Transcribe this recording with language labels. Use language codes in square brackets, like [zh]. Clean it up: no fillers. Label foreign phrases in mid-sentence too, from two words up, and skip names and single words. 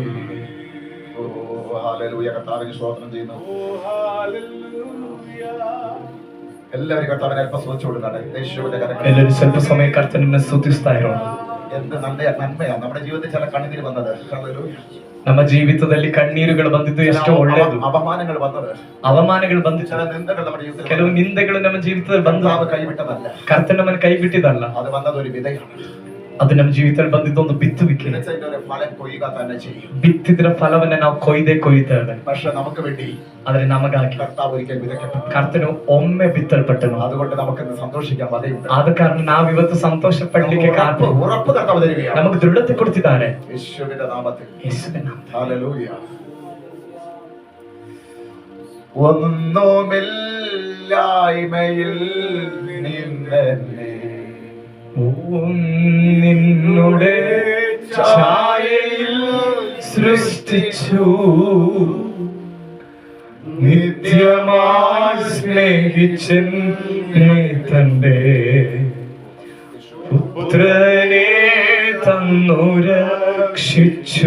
[ml] ഓ ഹല്ലേലൂയ. കർത്താവിനെ സ്തോത്രം ചെയ്യുന്നു. എല്ലാവരും കർത്താവിനെ അല്പം സ്തുതിച്ചു കൊടുക്കട്ടെ. യേശുവിന്റെ കരങ്ങളിൽ [kn] ಎಲ್ಲರೂ ಸ್ವಲ್ಪ ಸಮಯ ಕರ್ತನನ್ನ ಸ್ತುತಿಸ್ತಾ ಇರೋಣ. [ml] എന്ത് നന്മയാണ് നമ്മുടെ ജീവിതത്തിൽ ചില കണ്ണുനീര് വന്നത്. ഹല്ലേലൂയ. [kn] ನಮ್ಮ ಜೀವಿತದಲ್ಲಿ ಕಣ್ಣೀರುಗಳು ಬಂದಿದ್ದು ಎಷ್ಟೋ ಒಳ್ಳೆಯದು. [ml] അപമാനങ്ങൾ വന്നത്, [kn] ಅವಮಾನಗಳು ಬಂದಿತ್ತು, [ml] ചില നിന്ദകൾ നമ്മുടെ ജീവിതത്തിൽ [kn] ಕೆಲವು ನಿಂದೆಗಳು ನಮ್ಮ ಜೀವಿತದಲ್ಲಿ ಬಂದ [ml] കർത്താവ് കൈവിട്ടതല്ല. [kn] ಕರ್ತನ ನಮ್ಮನ್ನು ಕೈ ಬಿಟ್ಟಿದ್ದಲ್ಲ, [ml] അത് വന്നത് ഒരു വിതയാണ്. [kn] ಅದು ನಮ್ಮ ಜೀವಿತದಲ್ಲಿ ಬಂದಿದ್ದು ಒಂದು ಬಿತ್ತುವಿಕೆ. [ml] വിതച്ചതിന്റെ ഒരു ഫലം കൊയ്യുക തന്നെ ചെയ്യും. [kn] ಬಿತ್ತಿದ್ರ ಫಲವನ್ನ ನಾವು ಕೊಯ್ತೇವೆ. [ml] പക്ഷെ നമുക്ക് വേണ്ടി [kn] ಆದ್ರೆ ನಮಗಾಗಿ [ml] കർത്താവ് ഒരിക്കൽ വിതയ്ക്കപ്പെട്ടു. [kn] ಕರ್ತನು ಒಮ್ಮೆ ಬಿತ್ತಲ್ಪಟ್ಟನು. [ml] അതുകൊണ്ട് നമുക്കിന്ന് സന്തോഷിക്കാൻ വകയുണ്ട്. [kn] ಆದ ಕಾರಣ ನಾವಿವತ್ತು ಸಂತೋಷ ಪಡ್ಲಿಕ್ಕೆ ಕಾರಣ [ml] ഉറപ്പ് കർത്താവ് തരികയാണ്. [kn] ನಮಗೆ ದೃಢತೆ ಕೊಡ್ತಿದ್ದಾರೆ. [ml] യേശുവിന്റെ നാമത്തിൽ. [kn] ಯೇಸುವಿನ ನಾಮದಲ್ಲಿ. [ml] ഹല്ലേലൂയ. ഒന്നുമില്ലായ്മയിൽ നിന്നെ നിന്നുടെ ഛായയിൽ സൃഷ്ടിച്ചു, നിത്യമായി സ്നേഹിച്ചെന്നെ തന്റെ പുത്രനെ തന്നു രക്ഷിച്ചു.